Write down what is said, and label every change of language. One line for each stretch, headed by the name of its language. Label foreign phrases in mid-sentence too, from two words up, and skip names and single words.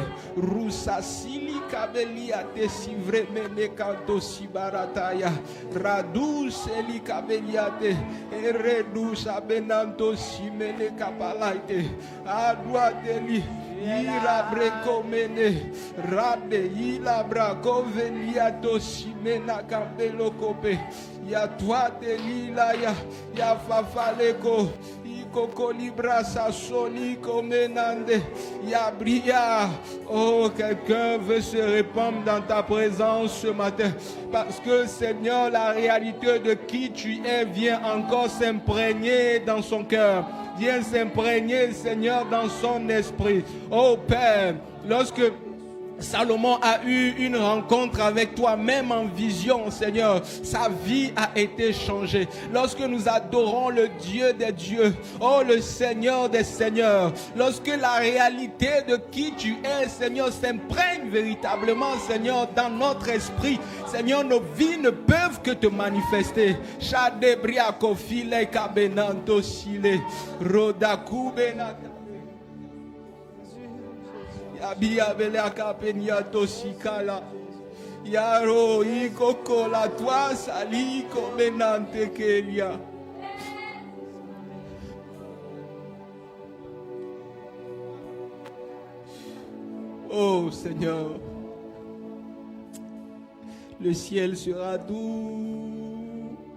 French: Rusa sili kabelia te si vremene kanto si barataya. Radu seli kabeliate. Eredu sabenanto si mene kapalaite. Aduateli. Ira brekomene. Rade ila brako veliato si mena kabelo kope. Ya tuate lila ya fafaleko. Koko libra sa soni comenande ya brilla. Oh, quelqu'un veut se répandre dans ta présence ce matin parce que Seigneur, la réalité de qui tu es vient encore s'imprégner dans son cœur, vient s'imprégner, Seigneur, dans son esprit. Oh Père, lorsque Salomon a eu une rencontre avec toi, même en vision, Seigneur, sa vie a été changée. Lorsque nous adorons le Dieu des dieux, oh le Seigneur des seigneurs, lorsque la réalité de qui tu es, Seigneur, s'imprègne véritablement, Seigneur, dans notre esprit, Seigneur, nos vies ne peuvent que te manifester. Shadebria kofile kabenanto sile rodaku benata. Abia belea kapenia tosikala. Yaro ikoko la toi sali comenante kelia. Oh Seigneur, le ciel sera doux.